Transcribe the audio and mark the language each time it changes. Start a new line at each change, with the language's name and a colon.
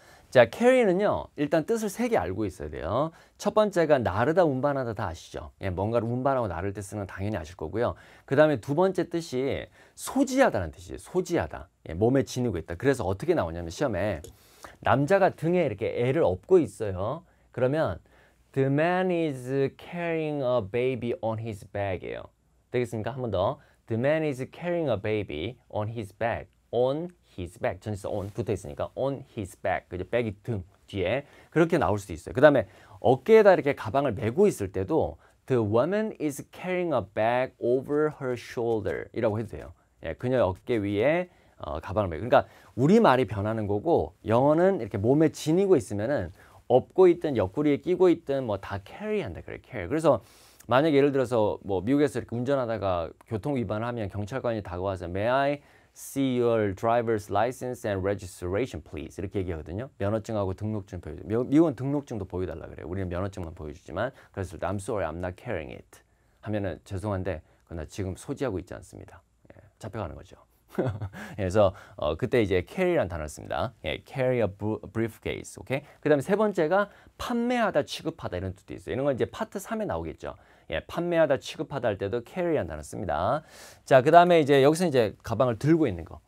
Korean: 자, carry는요, 일단 뜻을 3개 알고 있어야 돼요. 첫 번째가 나르다, 운반하다 다 아시죠? 예, 뭔가를 운반하고 나를 때 쓰는 건 당연히 아실 거고요. 그 다음에 두 번째 뜻이 소지하다는 뜻이에요. 소지하다. 예, 몸에 지니고 있다. 그래서 어떻게 나오냐면 시험에 남자가 등에 이렇게 애를 업고 있어요.
English: 그러면 the man is carrying a baby on his back이에요.
Korean: 되겠습니까? 한 번 더.
English: The man is carrying a baby on his back. on his back.
Korean: 전치사 on 붙어 있으니까
English: on his back.
Korean: 그죠? 백이 등 뒤에 그렇게 나올 수도 있어요. 그 다음에 어깨에다 이렇게 가방을 메고 있을 때도
English: the woman is carrying a bag over her shoulder
Korean: 이라고 해도 돼요. 예, 그녀의 어깨 위에 가방을 메고. 그러니까 우리말이 변하는 거고 영어는 이렇게 몸에 지니고 있으면은 업고 있든 옆구리에 끼고 있든 뭐 다 carry한다 그래요. carry. 그래서 만약 예를 들어서 뭐 미국에서 이렇게 운전하다가 교통 위반을 하면 경찰관이 다가와서
English: May I see your driver's license and registration, please.
Korean: 이렇게 얘기하거든요. 면허증하고 등록증 보여줘. 미국은 등록증도 보여달라 그래요. 우리는 면허증만 보여주지만 그래서
English: I'm sorry, I'm not carrying it.
Korean: 하면은 죄송한데 나 지금 소지하고 있지 않습니다. 예, 잡혀가는 거죠. 그래서 그때 이제 carry라는 단어를 씁니다.
English: 예, carry a briefcase. 오케이.
Korean: 그다음에 세 번째가 판매하다, 취급하다 이런 뜻도 있어요. 이런 건 이제 파트 3에 나오겠죠. 예, 판매하다, 취급하다 할 때도 carry라는 단어 씁니다. 자, 그다음에 이제 여기서 이제 가방을 들고 있는 거.